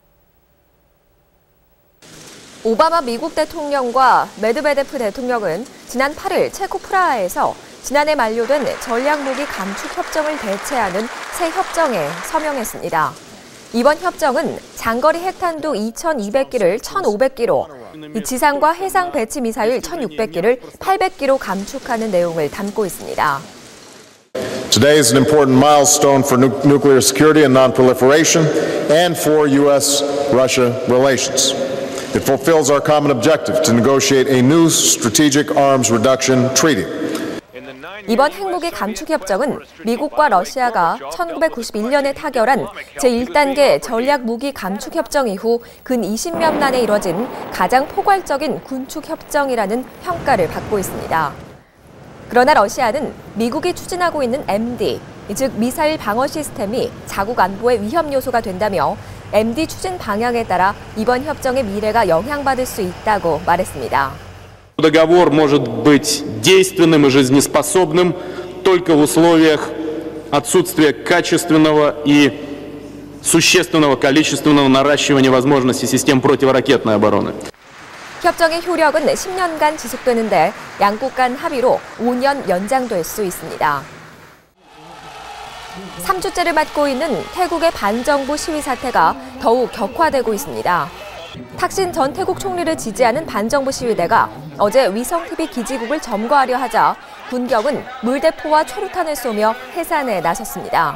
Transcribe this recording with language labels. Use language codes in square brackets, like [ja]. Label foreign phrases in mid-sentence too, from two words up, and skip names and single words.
[ko] 오바마 미국 대통령과 메드베데프 대통령은 지난 8일 체코 프라하에서 지난해 만료된 전략무기 감축 협정을 대체하는 새 협정에 서명했습니다. 이번 협정은 장거리 핵탄두 2,200기를 1,500기로, 지상과 해상 배치 미사일 1,600기를 800기로 감축하는 내용을 담고 있습니다. [en] Today is an important milestone for nuclear security and non-proliferation and for U.S.-Russia relations. It fulfills our common objective to negotiate a new strategic arms reduction treaty. [ko] 이번 핵무기 감축 협정은 미국과 러시아가 1991년에 타결한 제1단계 전략 무기 감축 협정 이후 근 20년 만에 이뤄진 가장 포괄적인 군축 협정이라는 평가를 받고 있습니다. 그러나 러시아는 미국이 추진하고 있는 MD, 즉 미사일 방어 시스템이 자국 안보의 위험 요소가 된다며 MD 추진 방향에 따라 이번 협정의 미래가 영향받을 수 있다고 말했습니다. [ru] Договор может быть действенным и жизнеспособным только в условиях отсутствия качественного и существенного количественного наращивания возможностей систем противоракетной обороны. [ko] 협정의 효력은 10년간 지속되는데 양국 간 합의로 5년 연장될 수 있습니다. 3주째를 맞고 있는 태국의 반정부 시위 사태가 더욱 격화되고 있습니다. 탁신 전 태국 총리를 지지하는 반정부 시위대가 어제 위성TV 기지국을 점거하려 하자 군경은 물대포와 최루탄을 쏘며 해산에 나섰습니다.